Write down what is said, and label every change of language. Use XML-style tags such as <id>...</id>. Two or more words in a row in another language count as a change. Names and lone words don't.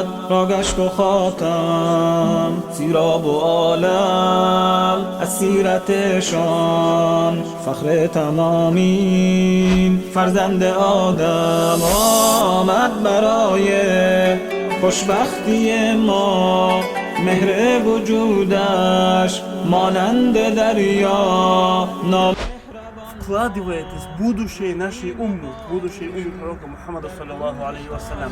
<fa>را گشت و خاتم سیراب و عالم از سیرتشان فخر تمامین فرزند آدم آمد برای خوشبختی ما مهر وجودش مانند دریا</fa> <ru>вкладываетесь в будущее нашей уммы, будущее уммы пророка Мухаммада</ru> <ar>صلى الله عليه وسلم.</ar>